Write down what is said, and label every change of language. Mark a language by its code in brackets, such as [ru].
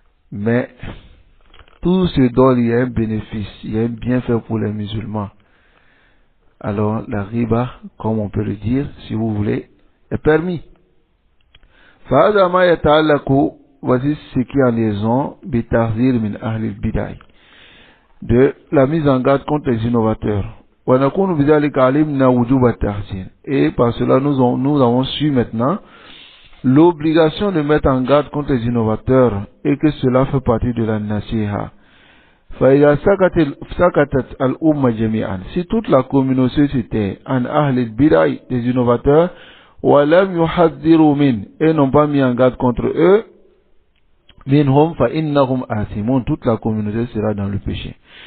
[fr] Mais tout ce dont il y a un bénéfice, il y a un bienfait pour les musulmans, alors la ghiba, comme on peut le dire, si vous voulez, est permis. [ar] فهذا ما يتعلق [fr] voici ce qui est en liaison [ar] بتحذير من أهل البدع [fr] de la mise en garde contre les innovateurs. [ar] ونكون بذلك علمنا وجوب التحذير. [fr] Et par cela nous avons su maintenant l'obligation de mettre en garde contre les innovateurs et que cela fait partie de la nasiha. [ar] فإذا سكتت الأمة جميعا, [fr] si toute la communauté c'était en أهل البدع des innovateurs [ar] ولم يحذروا من [fr] et n'ont pas mis en garde contre eux, [ar] منهم فإنهم آثمون, [fr] toute la communauté sera dans le péché.